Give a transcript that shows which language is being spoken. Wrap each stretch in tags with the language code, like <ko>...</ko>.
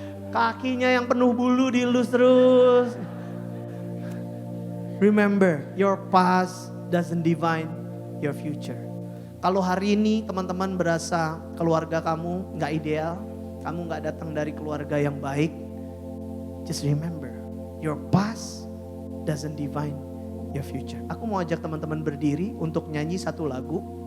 <id>Kakinya yang penuh bulu dilus terus.</id> <en>Remember, your past doesn't define your future.</en> <id>Kalau hari ini teman-teman berasa keluarga kamu gak ideal. Kamu gak datang dari keluarga yang baik.</id> <en>Just remember, your past doesn't define your future.</en> <id>Aku mau ajak teman-teman berdiri untuk nyanyi satu lagu.</id>